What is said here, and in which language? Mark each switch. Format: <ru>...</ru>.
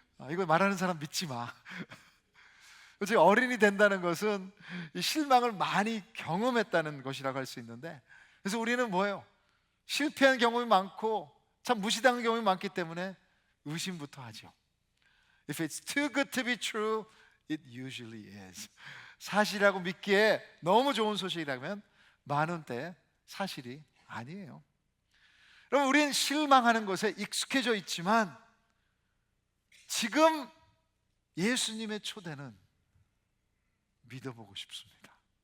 <ko>이걸 말하는 사람 믿지 마. 제가 어른이 된다는 것은 이 실망을 많이 경험했다는 것이라고 할 수 있는데, 그래서 우리는 뭐예요? 실패한 경험이 많고 참 무시당한 경험이 많기 때문에 의심부터 하죠.</ko> <en>If it's too good to be true, it usually is.</en> <ko>사실이라고 믿기에 너무 좋은 소식이라면 많은 때 사실이 아니에요. 여러분 우리는 실망하는 것에 익숙해져 있지만 지금 예수님의 초대는 믿어보고 싶습니다.</ko>